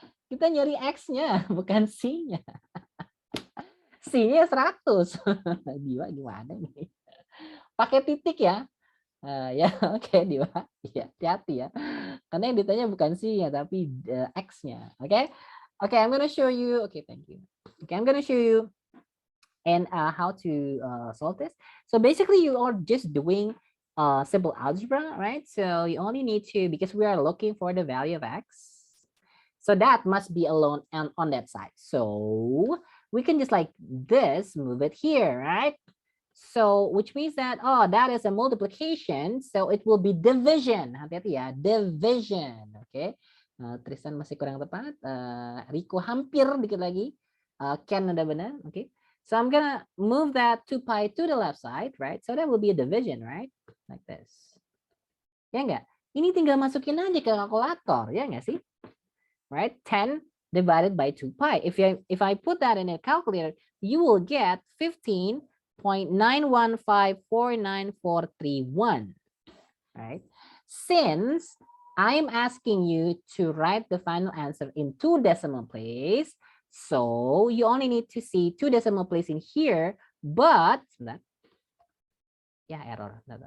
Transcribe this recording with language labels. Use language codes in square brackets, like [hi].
[id] Kita nyari X-nya, bukan C-nya. C-nya 100. Diwa gimana nih? Pakai titik ya. Ya, oke, Diwa. Ya, hati-hati ya. Karena yang ditanya bukan C-nya tapi X-nya. [en] Oke. Oke, I'm gonna show you. Okay, thank you. Okay, I'm gonna show you and how to solve this. So basically you are just doing simple algebra, right? So you only need to, because we are looking for the value of X. So that must be alone on that side. So we can just like this, move it here, right? So which means that, oh, that is a multiplication. So it will be division. [id] Hati-hati ya, [en] division. Oke. [id] Tristan masih kurang tepat. Rico hampir dikit lagi. Ken udah benar. Oke. [en] So I'm gonna move that 2 pi to the left side, right? So that will be a division, right? Like this. [id] Ya enggak? Ini tinggal masukin aja ke kalkulator, ya enggak sih? [en] Right? 10 divided by 2 pi. If I put that in a calculator, you will get 15.9154941. Right? Since I'm asking you to write the final answer in 2 decimal place, so you only need to see 2 decimal place in here, but error.